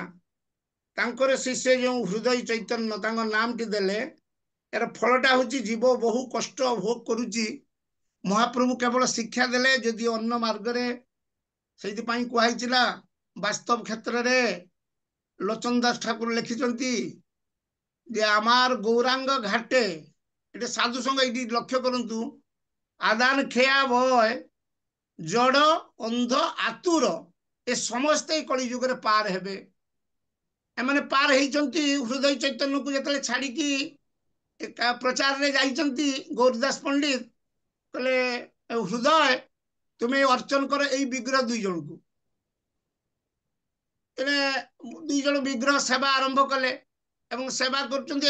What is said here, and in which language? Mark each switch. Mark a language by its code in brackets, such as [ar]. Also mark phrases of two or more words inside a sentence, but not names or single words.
[or] ତାଙ୍କର ଶିଷ୍ୟ ଯେଉଁ ହୃଦୟ ଚୈତନ୍ୟ ତାଙ୍କ ନାମଟି ଦେଲେ, ଏର ଫଳଟା ହଉଛି ଜୀବ ବହୁ କଷ୍ଟ ଭୋଗ କରୁଛି। ମହାପ୍ରଭୁ କେବଳ ଶିକ୍ଷା ଦେଲେ ଯଦି ଅନ୍ୟ ମାର୍ଗରେ, ସେଇଥିପାଇଁ କୁହାହେଇଥିଲା ବାସ୍ତବ କ୍ଷେତ୍ରରେ ଲୋଚନ ଦାସ ଠାକୁର ଲେଖିଛନ୍ତି ଯେ [bn] আমার গৌরাঙ্গ ঘাটে, এটা সাধু সঙ্গ এটি লক্ষ্য করন্তু, আদান খেয়া ভয় জড় অন্ধ আতুর এ [or] ସମସ୍ତେ କଳିଯୁଗରେ ପାର ହେବେ। ଏମାନେ ପାର ହେଇଛନ୍ତି ହୃଦୟ ଚୈତନ୍ୟକୁ ଯେତେବେଳେ ଛାଡିକି ପ୍ରଚାରରେ ଯାଇଛନ୍ତି। ଗୌରଦାସ ପଣ୍ଡିତ କହିଲେ ହୃଦୟ ତୁମେ ଅର୍ଚନ କର ଏଇ ବିଗ୍ରହ 2 ଜଣଙ୍କୁ। 2 ଜଣ ବିଗ୍ରହ ସେବା ଆରମ୍ଭ କଲେ ଏବଂ ସେବା କରୁଛନ୍ତି।